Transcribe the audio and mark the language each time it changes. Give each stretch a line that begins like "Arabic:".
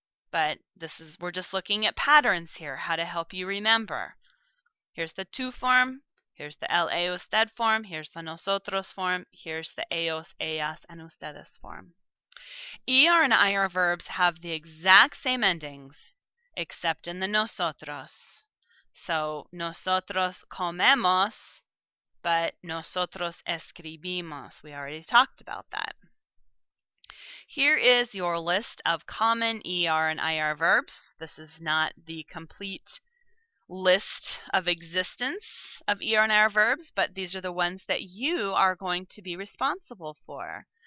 English: but we're just looking at patterns here, how to help you remember. Here's the tú form, here's the él, ella, usted form, here's the nosotros form, here's the ellos, ellas, and ustedes form. ER and IR verbs have the exact same endings, except in the nosotros.
Spanish: So, nosotros comemos, but nosotros escribimos.
English: We already talked about that. Here is your list of common ER and IR verbs. This is not the complete list of existence of ER and IR verbs, but these are the ones that you are going to be responsible for.